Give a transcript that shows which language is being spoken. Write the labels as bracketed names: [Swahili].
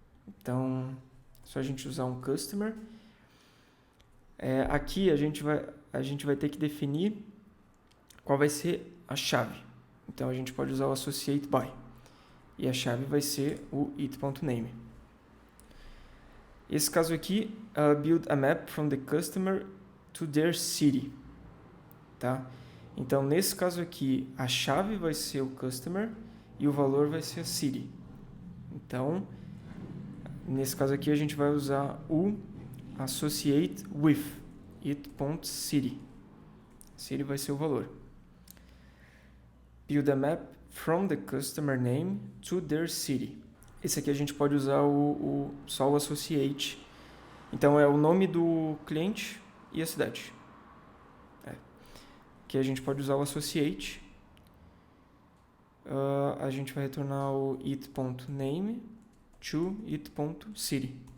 [Portuguese] Então, é só a gente usar um customer. Aqui a gente vai ter que definir qual vai ser a chave. Então, a gente pode usar o associate by. E a chave vai ser o it.name. Esse caso aqui, [English] build a map from the customer to their city. [Portuguese] Tá? Então, nesse caso aqui, a chave vai ser o customer e o valor vai ser a city. Então, nesse caso aqui, a gente vai usar o associate with it.city. City vai ser o valor. [English] Build a map from the customer name to their city. [Portuguese] Esse aqui a gente pode usar só o associate. Então, é o nome do cliente e a cidade. Aqui a gente pode usar o associate. a gente vai retornar o it.name to it.city.